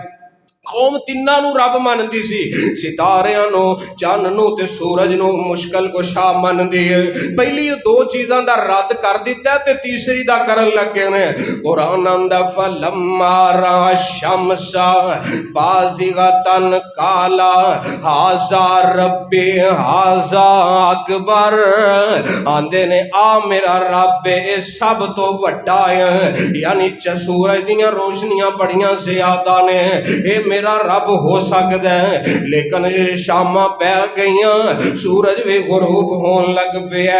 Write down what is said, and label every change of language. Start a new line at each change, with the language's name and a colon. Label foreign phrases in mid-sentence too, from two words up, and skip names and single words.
Punjabi: ਕੌਮ ਤਿੰਨਾਂ ਨੂੰ ਰੱਬ ਮੰਨਦੀ ਸੀ, ਸਿਤਾਰਿਆਂ ਨੂੰ, ਚੰਨ ਨੂੰ ਤੇ ਸੂਰਜ ਨੂੰ ਮੁਸ਼ਕਿਲ ਕੁਸ਼ਾ ਮੰਨਦੀ ਹੈ। ਪਹਿਲੀ ਦੋ ਚੀਜ਼ਾਂ ਦਾ ਰੱਦ ਕਰ ਦਿੱਤਾ ਤੇ ਤੀਸਰੀ ਦਾ ਕਰਨ ਲੱਗੇ ਨੇ। ਕੁਰਾਨ ਆਂਦਾ
Arabic: فلما رأى الشمس بازغة قال هذا ربي هذا أكبر,
Punjabi: ਆਂਦੇ ਨੇ ਆ ਮੇਰਾ ਰੱਬ ਹੈ ਸਭ ਤੋਂ ਵੱਡਾ ਹੈ, ਯਾਨੀ ਸੂਰਜ ਦੀਆਂ ਰੋਸ਼ਨੀਆਂ ਬੜੀਆਂ ਜ਼ਿਆਦਾ ਨੇ, ਏ ਮੇਰਾ ਰੱਬ ਹੋ ਸਕਦਾ ਹੈ। ਲੇਕਿਨ ਸ਼ਾਮਾਂ ਪੈ ਗਈ, ਸੂਰਜ ਭੀ ਗ਼ਰੂਬ ਹੋਣ ਲੱਗ ਪਿਆ।